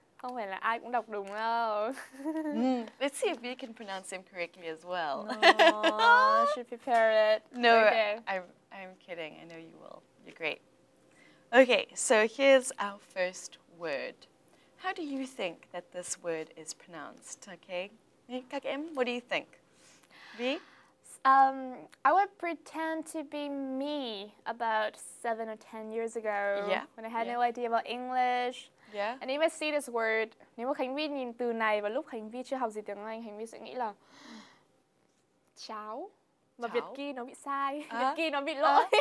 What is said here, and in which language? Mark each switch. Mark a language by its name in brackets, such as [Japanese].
[Vietnamese] Không phải là ai cũng đọc đúng đâu. [English] Let's see if we can pronounce them correctly as well. I should prepare it. No, okay. I'm kidding. I know you will. You're great. Okay, so here's our first word. How do you think that this word is pronounced? Okay, [Vietnamese] các em, [English] what do you think? Vy? I would pretend to be me about 7 or 10 years ago. Yeah. When I had no idea about English. Yeah. And if I see this word, [Vietnamese] nếu mà Khánh Vy nhìn từ này vào lúc Khánh Vy chưa học gì tiếng Anh, Khánh Vy sẽ nghĩ là cháo. Mà Việt Ki nó bị sai, Việt Ki nó bị lỗi.